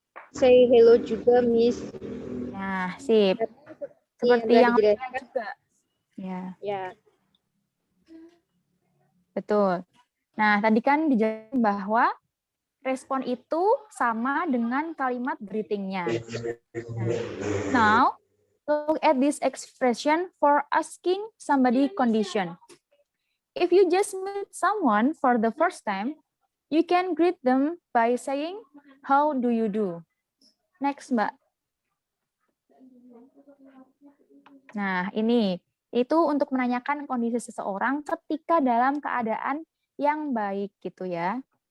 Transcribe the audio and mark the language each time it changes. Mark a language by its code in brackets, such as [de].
[en] Say hello juga, Miss. [id] Nah, sip. Seperti yang juga. Ya. Ya. Betul. Nah, tadi kan dijawab bahwa respon itu sama dengan kalimat greeting-nya. [en] Now, look at this expression for asking somebody condition. If you just meet someone for the first time, you can greet them by saying, "How do you do?" [id] Next, Mbak. Nah, ini itu untuk menanyakan kondisi seseorang ketika dalam keadaan yang baik gitu ya.